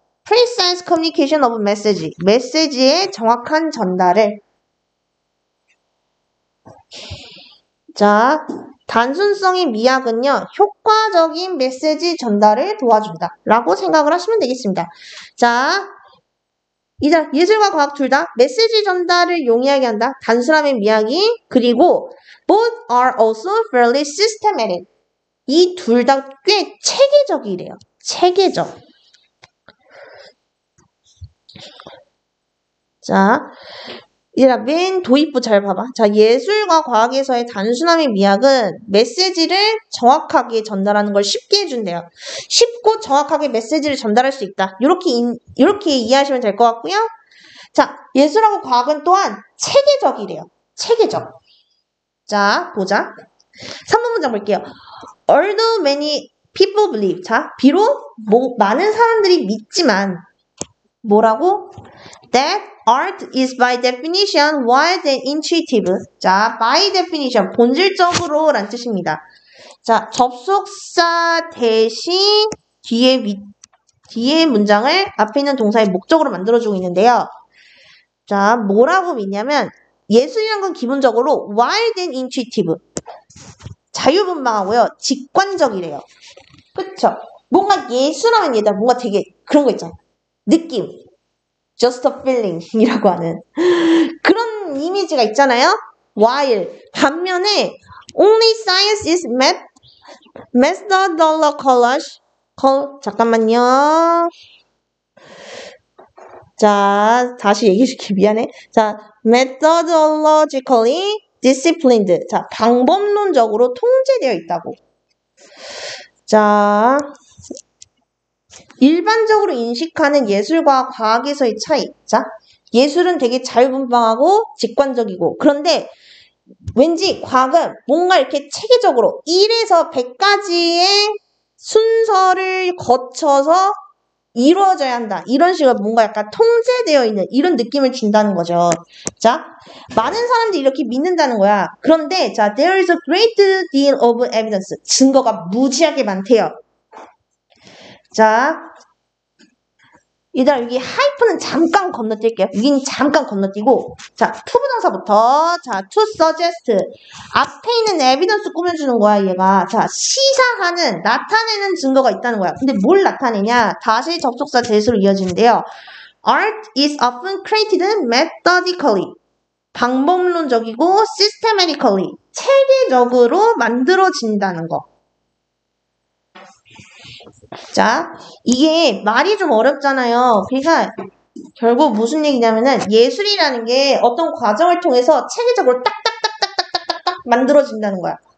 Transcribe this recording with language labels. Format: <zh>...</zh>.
<en>precise communication of message,</en> <ko>메시지의 정확한 전달을. 자, 단순성의 미학은요, 효과적인 메시지 전달을 도와준다 라고 생각을 하시면 되겠습니다. 자, 이제 예술과 과학 둘 다 메시지 전달을 용이하게 한다. 단순함의 미학이. 그리고</ko> <en>both are also fairly systematic.</en> <ko>이 둘 다 꽤 체계적이래요. 체계적. 자, 얘들아 맨 도입부 잘 봐봐. 자, 예술과 과학에서의 단순함의 미학은 메시지를 정확하게 전달하는 걸 쉽게 해준대요. 쉽고 정확하게 메시지를 전달할 수 있다. 이렇게 이해하시면 될 것 같고요. 자, 예술하고 과학은 또한 체계적이래요. 체계적. 자, 보자. 3번 문장 볼게요.</ko> <en>Although many people believe.</en> <ko>자, 비록 많은 사람들이 믿지만 뭐라고?</ko> <en>That art is by definition wild and intuitive.</en> <ko>자,</ko> <en>by definition,</en> <ko>본질적으로 란 뜻입니다. 자, 접속사 대신 뒤에 문장을 앞에 있는 동사의 목적으로 만들어주고 있는데요. 자, 뭐라고 믿냐면 예술이란 건 기본적으로</ko> <en>wild and intuitive.</en> <ko>자유분방하고요. 직관적이래요. 그쵸? 뭔가 예술하면 얘들아 뭔가 되게 그런 거 있잖아. 느낌.</ko> <en>just a feeling</en> <ko>이라고 하는 그런 이미지가 있잖아요.</ko> <en>while</en> <ko>반면에</ko> <en>only science is methodological.</en> <ko>잠깐만요. 자, 다시 얘기해줄게. 미안해.</ko> <en>자, methodologically disciplined.</en> <ko>자, 방법론적으로 통제되어 있다고. 자, 일반적으로 인식하는 예술과 과학에서의 차이. 자, 예술은 되게 자유분방하고 직관적이고, 그런데 왠지 과학은 뭔가 이렇게 체계적으로 1에서 100까지의 순서를 거쳐서 이루어져야 한다. 이런 식으로 뭔가 약간 통제되어 있는 이런 느낌을 준다는 거죠. 자, 많은 사람들이 이렇게 믿는다는 거야. 그런데</ko> <en>자, there is a great deal of evidence.</en> <ko>증거가 무지하게 많대요. 자, 얘들아 여기 하이프는 잠깐 건너뛸게요. 여기는 잠깐 건너뛰고, 자, 투부정사부터, 자,</ko> <en>to suggest.</en> <ko>앞에 있는 evidence 꾸며주는 거야, 얘가. 자, 시사하는, 나타내는 증거가 있다는 거야. 근데 뭘 나타내냐? 다시 접속사 대수로 이어지는데요.</ko> <en>Art is often created methodically.</en> <ko>방법론적이고 systematically. 체계적으로 만들어진다는 거. 자, 이게 말이 좀 어렵잖아요. 그러니까 결국 무슨 얘기냐면은 예술이라는 게 어떤 과정을 통해서 체계적으로 딱딱딱딱딱딱딱 만들어진다는 거야.</ko>